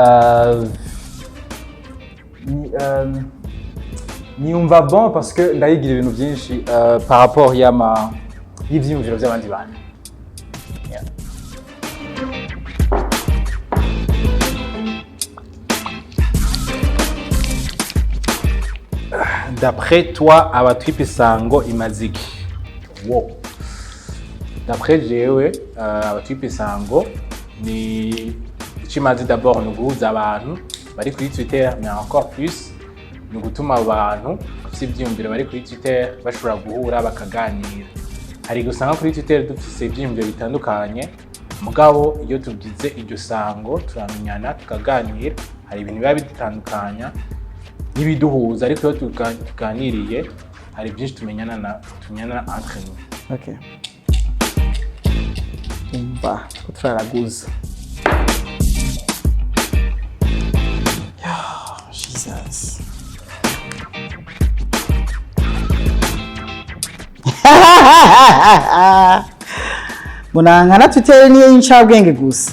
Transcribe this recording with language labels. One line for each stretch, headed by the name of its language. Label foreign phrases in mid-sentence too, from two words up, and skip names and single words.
Rundi: Niyumva bon parce que ndayigira ibintu byinshi
French: par rapport
Rundi: y'ivyiyumviro by'abandi bantu.
French: D'après toi,
Rundi: abatwipe isango imaziki? Wow. D'après jewe, abatwipe isango ni ikimazi d'abord ni guhuza abantu bari kuri Twitter,
French: mais encore plus
Rundi: ni ugutuma abantu bafite ibyiyumviro bari kuri Twitter bashobora guhura bakaganira. Hari gusanga kuri Twitter dufite ibyiyumviro bitandukanye, mugabo iyo tugize iryo sango turamenyana tukaganira, hari ibintu biba bitandukanya n'ibiduhuza, ariko iyo tuganiriye hari byinshi tumenyana
French: entre nous.
Rundi: Okay. Umva ko turaraguza. Jesus. Munangana Twitter niyo yincabwenge gusa.